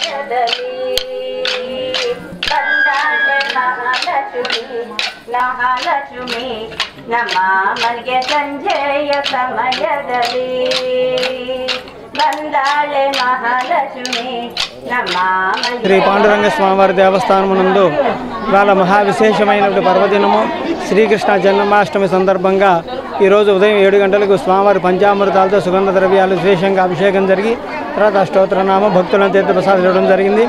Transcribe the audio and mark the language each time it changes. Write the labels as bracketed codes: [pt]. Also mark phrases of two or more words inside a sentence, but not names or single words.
[kn] సమయದಲ್ಲಿ ಬಂದಾಳೆ ಮಹಾಲಕ್ಷ್ಮಿ ನಮ್ಮ ಮನೆಗೆ ಸಂಜೆಯ ಸಮಯದಲ್ಲಿ ಬಂದಾಳೆ ಮಹಾಲಕ್ಷ್ಮಿ ನಮ್ಮ [te] శ్రీ పాండురంగ స్వామివారి దేవస్థానమునందు ఇవాళ మహావిశేషమైనటువంటి పర్వదినము శ్రీకృష్ణ జన్మాష్టమి సందర్భంగా ఈరోజు ఉదయం 7 గంటలకు స్వామివారి పంచామృతాలతో సుగంధ ద్రవ్యాలు విశేషంగా అభిషేకం జరిగి తర్వాత అష్టోత్తరనామ భక్తులను తీర్థప్రసాదం ఇవ్వడం జరిగింది.